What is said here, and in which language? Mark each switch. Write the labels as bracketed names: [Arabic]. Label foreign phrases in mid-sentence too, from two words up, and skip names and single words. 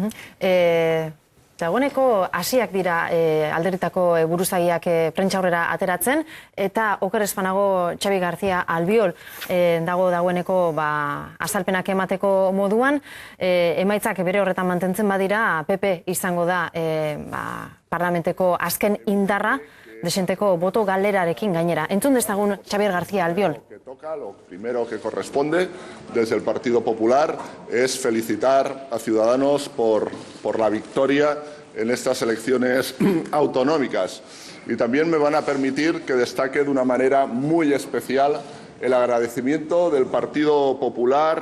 [Basque] Dagoeneko hasiak dira alderritako buruzagiak prentsaurrera ateratzen, eta oker ez banago Xabi García Albiol dagoeneko azalpenak emateko moduan, emaitzak bere horretan mantentzen badira, PP izango da parlamenteko azken indarra, desenteko boto galerarekin gainera. Entzun dezagun Xabier García Albiol. [Spanish] Lo primero que corresponde desde el Partido Popular es felicitar a Ciudadanos por la victoria en estas elecciones autonómicas. Y también me van a permitir que destaque de una manera muy especial el agradecimiento del Partido Popular